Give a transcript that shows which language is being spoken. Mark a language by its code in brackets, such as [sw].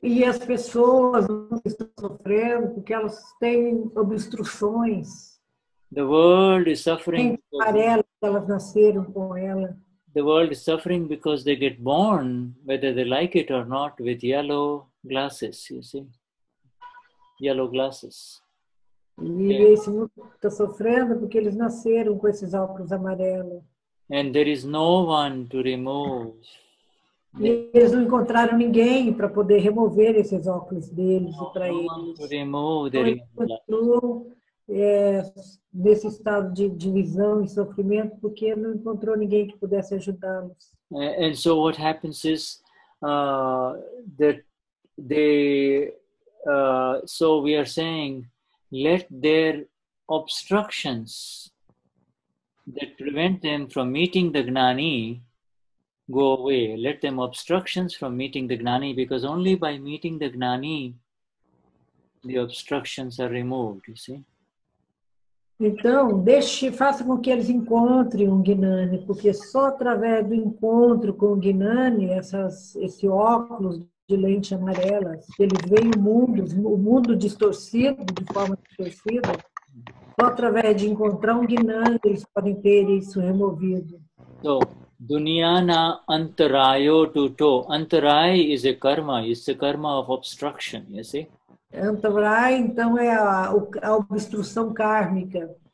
[pt] E as pessoas estão sofrendo porque elas têm obstruções. [en] The world is suffering. [pt] Elas nasceram com ela. [en] The world is suffering because they get born, whether they like it or not, with yellow glasses. You see, yellow glasses. [pt] E esse mundo está sofrendo porque eles nasceram com esses óculos amarelos. [en] And there is no one to remove. [pt] E eles não encontraram ninguém para poder remover esses óculos deles e para eles. Eles continuam nesse estado de divisão e sofrimento porque não encontrou ninguém que pudesse ajudá-los. [en] And so what happens is that they, so we are saying, let their obstructions that prevent them from meeting the Gnani go away. Let them obstructions from meeting the Gnani, because only by meeting the Gnani, the obstructions are removed, you see. [pt] Então, faça com que eles encontrem um Gnani, porque só através do encontro com o Gnani, esse óculos de lente amarelas, ele vê o mundo distorcido, de forma distorcida, só através de encontrar um Gnani eles podem ter isso removido. [gu] So, Dunyana antarayo tuto. [en] Antaray is a karma, it's the karma of obstruction, you see. [pt] Antaray, então, é a obstrução kármica.